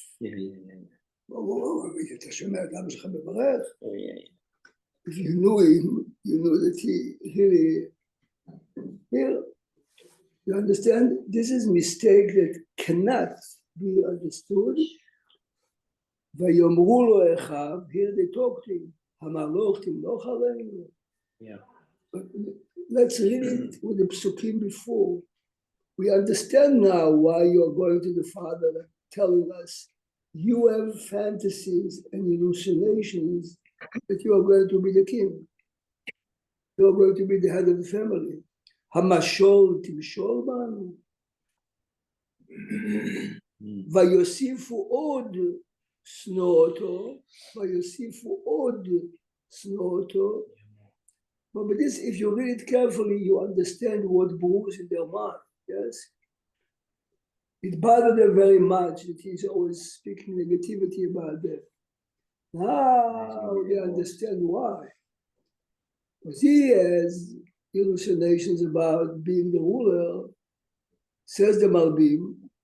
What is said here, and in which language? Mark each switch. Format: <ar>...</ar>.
<en>If you knew him, you knew that he really You understand? This is mistake that cannot be understood.</en> <he>ויאמרו לו אחיו,</he> <en>here they talk to him,</en> <he>המלוך תמלוך עלינו.</he> <en>Yeah. But let's read it with the psukim before. We understand now why you are going to the Father and telling us you have fantasies and hallucinations that you are going to be the king. You are going to be the head of the family.</en> <he>המשול תמשול בנו. ויוסיפו עוד שנוא אותו, ויוסיפו עוד שנוא אותו.</he> <en>But with this, if you read it carefully, you understand what brews in their mind, yes? It bothered them very much that he's always speaking negativity about them. Now they understand why. Because he has hallucinations about being the ruler, says the Malbim.</en>